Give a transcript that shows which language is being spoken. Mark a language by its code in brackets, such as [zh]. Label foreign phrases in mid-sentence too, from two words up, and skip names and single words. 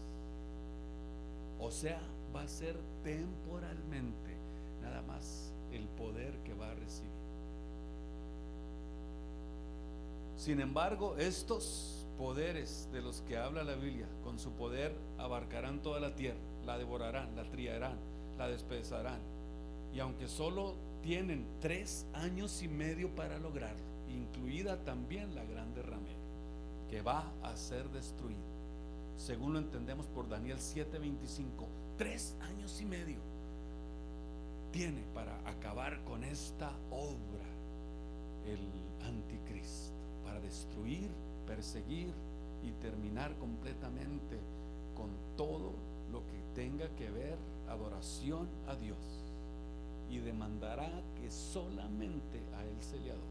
[es] O sea, va a ser temporalmente nada más el poder que va a recibir. Sin embargo, estos poderes de los que habla la Biblia, con su poder abarcarán toda la tierra, la devorarán, la trillarán, la despedazarán. Y aunque solo tienen 3 años y medio para lograrlo, incluida también la grande ramera, que va a ser destruida, según lo entendemos por Daniel 7:25, 3 años y medio tiene para acabar con esta obra el anticristo, para destruir, perseguir y terminar completamente con todo lo que tenga que ver adoración a Dios, y demandará que solamente a Él se le adore.